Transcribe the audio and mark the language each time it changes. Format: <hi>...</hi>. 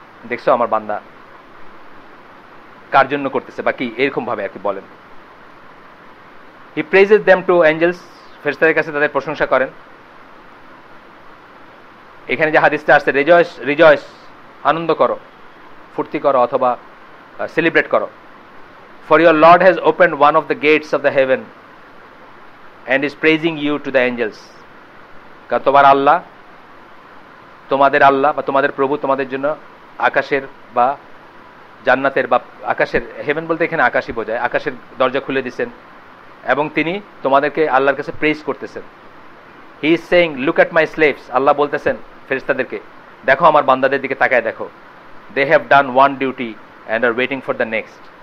<bn>দেখছো আমার বান্দা কার জন্য করতেছে, বা কি এরকম ভাবে আর কি বলেন।</bn> <en>he praises them to angels,</en> <bn>ফেরেশতাদের কাছে তাদের প্রশংসা করেন। এখানে যে হাদিসটা আসছে, রিজয়েস, আনন্দ করো, ফুর্তি করো, অথবা সেলিব্রেট করো।</bn> <en>For your Lord has opened one of the gates of the heaven and is praising you to the angels.</en> <bn>কারণ তোমাদের আল্লাহ বা তোমাদের প্রভু তোমাদের জন্য আকাশের বা জান্নাতের বা আকাশের, হেভেন বলতে এখানে আকাশই বোঝায়, আকাশের দরজা খুলে দিয়েছেন, এবং তিনি তোমাদেরকে আল্লাহর কাছে প্রেজ করতেছেন।</bn> <en>he is saying, look at my slaves,</en> <bn>আল্লাহ বলতেছেন ফেরেশতাদেরকে, দেখো আমার বান্দাদের দিকে তাকায় দেখো,</bn> <en>They have done one duty and are waiting for the next.</en>